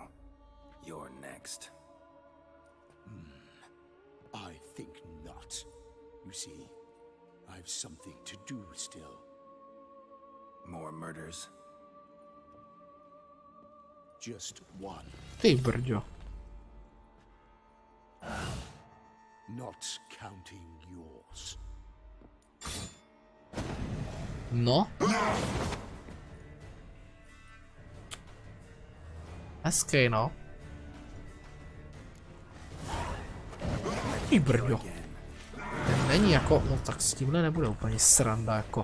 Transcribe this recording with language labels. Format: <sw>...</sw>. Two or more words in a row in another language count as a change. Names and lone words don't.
<en>You're next. I think not. You see, I've something to do still. More murders? Just one.</en> <cs>Ty brďo.</cs> <en>Not counting yours.</en> <cs>No. Hezký, no. Ty brďo. Ten není jako, no tak s tímhle nebude úplně sranda jako.</cs>